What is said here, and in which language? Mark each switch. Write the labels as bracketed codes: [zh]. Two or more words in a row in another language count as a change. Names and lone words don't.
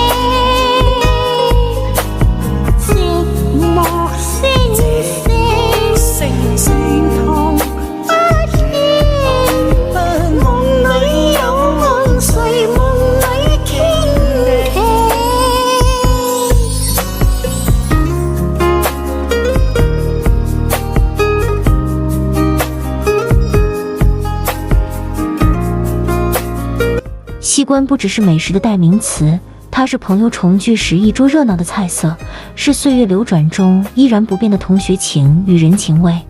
[zh] 寂寞星星，形同不見，夢裏有夢，誰夢裏傾聽。西关不只是美食的代名词，它是朋友重聚时一桌热闹的菜色，是岁月流转中依然不变的同学情与人情味。